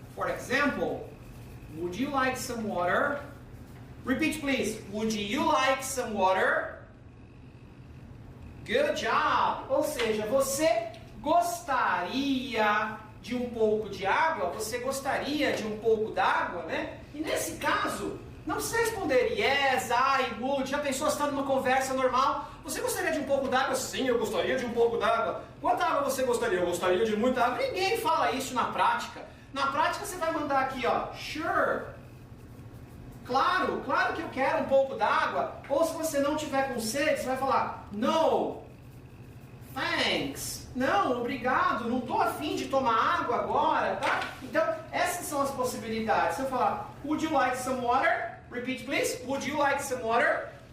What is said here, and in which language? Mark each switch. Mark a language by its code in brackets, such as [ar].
[en] For example, would you like some water? Repeat, please. Would you like some water? Good job! [pt] Ou seja, você gostaria de um pouco de água? Você gostaria de um pouco d'água, né? E nesse caso, não precisa responder [en] yes, I would. [pt] Já pensou, você está numa conversa normal? Você gostaria de um pouco d'água? Sim, eu gostaria de um pouco d'água. Quanta água você gostaria? Eu gostaria de muita água. Ninguém fala isso na prática. Na prática você vai mandar aqui, ó, sure. Claro que eu quero um pouco d'água. Ou se você não tiver com sede, você vai falar [en] no, thanks. [pt] Não, obrigado, não estou afim de tomar água agora, tá? Então, essas são as possibilidades. Se eu falar, [en] would you like some water? Repeat, please. Would you like some water?